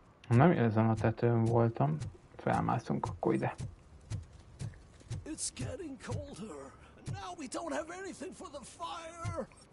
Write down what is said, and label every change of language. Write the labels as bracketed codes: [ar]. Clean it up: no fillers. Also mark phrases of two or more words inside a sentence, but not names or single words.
[hu] Nem ezen a tetőn voltam. Felmászunk akkor ide. [en] It's getting colder. Now we don't have anything for the fire.